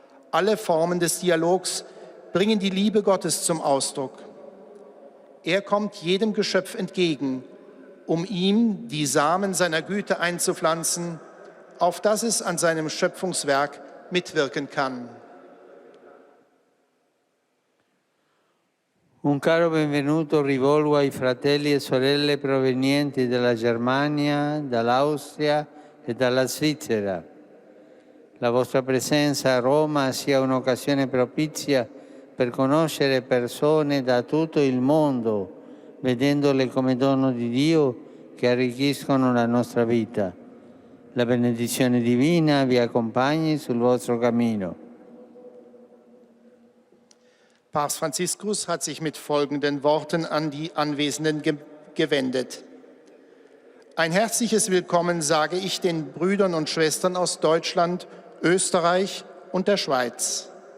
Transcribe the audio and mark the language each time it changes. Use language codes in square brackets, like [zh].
[de] Alle Formen des Dialogs bringen die Liebe Gottes zum Ausdruck. Er kommt jedem Geschöpf entgegen, um ihm die Samen seiner Güte einzupflanzen, auf dass es an seinem Schöpfungswerk mitwirken kann. [it] Un caro benvenuto rivolgo ai fratelli e sorelle provenienti dalla Germania, dall'Austria e dalla Svizzera. La vostra presenza a Roma sia un'occasione propizia per conoscere persone da tutto il mondo, vedendole come dono di Dio che arricchiscono la nostra vita. La benedizione divina vi accompagni sul vostro cammino. [de] Papst Franziskus hat sich mit folgenden Worten an die Anwesenden gewendet. Ein herzliches Willkommen sage ich den Brüdern und Schwestern aus Deutschland, Österreich und der Schweiz.